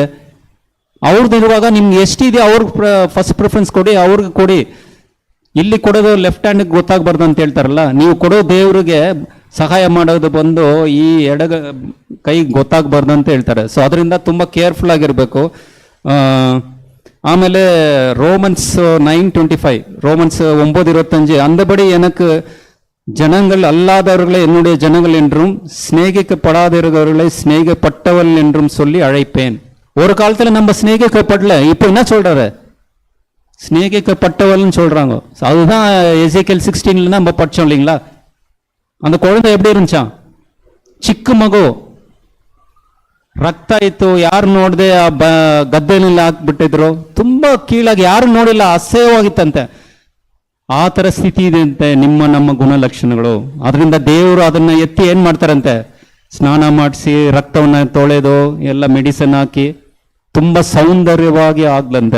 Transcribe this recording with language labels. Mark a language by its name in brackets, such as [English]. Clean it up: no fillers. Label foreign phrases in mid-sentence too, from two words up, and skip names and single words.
[Kannada] ಅವ್ರದ್ದಿರುವಾಗ ನಿಮ್ಗೆ ಎಷ್ಟಿದೆ ಅವ್ರಿಗೆ [English] first preference [Kannada] ಕೊಡಿ, ಅವ್ರಿಗೆ ಕೊಡಿ. ಇಲ್ಲಿ ಕೊಡೋದು [English] left handge [Kannada] ಗೊತ್ತಾಗ್ಬಾರ್ದು ಅಂತ ಹೇಳ್ತಾರಲ್ಲ, ನೀವು ಕೊಡೋ ದೇವ್ರಿಗೆ ಸಹಾಯ ಮಾಡೋದು ಈ ಕೈ ಗೊತ್ತಾಗ್ಬಾರ್ದು ಅಂತ ಹೇಳ್ತಾರೆ. ಸೊ ಅದರಿಂದ ತುಂಬಾ ಕೇರ್ಫುಲ್ ಆಗಿರ್ಬೇಕು. [Tamil] ஆமேலே ரோமன்ஸ் 9:25 ரோமன்ஸ் 9:25 அந்தபடி எனக்கு ஜனங்கள் அல்லாதவர்களை என்னுடைய ஜனங்கள் என்றும் சிநேகிக்கப்படாதவர்களை சிநேகிக்கப்பட்டவள் என்றும் சொல்லி அழைப்பேன். ஒரு காலத்துல நம்ம சிநேகிக்கப்படல, இப்போ என்ன சொல்றாரு? சிநேகிக்கப்பட்டவள்னு சொல்றாங்க. அதுதான் எசேக்கியேல் 16 நம்ம படிச்சோம் இல்லைங்களா? அந்த குழந்தை எப்படி இருந்துச்சான்? [Kannada] ಚಿಕ್ಕ ಮಗು, ರಕ್ತ ಇತ್ತು, ಯಾರು ನೋಡದೆ ಆ ಗದ್ದೆನಲ್ಲಿ ಹಾಕ್ಬಿಟ್ಟಿದ್ರು, ತುಂಬಾ ಕೀಳಾಗಿ, ಯಾರು ನೋಡಿಲ್ಲ, ಅಸಹ್ಯವಾಗಿತ್ತಂತೆ. ಆ ತರ ಸ್ಥಿತಿ ಇದೆಯಂತೆ ನಮ್ಮ ಗುಣಲಕ್ಷಣಗಳು. ಅದರಿಂದ ದೇವರು ಅದನ್ನ ಎತ್ತಿ ಏನ್ ಮಾಡ್ತಾರಂತೆ, ಸ್ನಾನ ಮಾಡಿಸಿ ರಕ್ತವನ್ನ ತೊಳೆದು ಎಲ್ಲ ಮೆಡಿಸಿನ್ ಹಾಕಿ ತುಂಬಾ ಸೌಂದರ್ಯವಾಗಿ ಆಗ್ಲಂತೆ.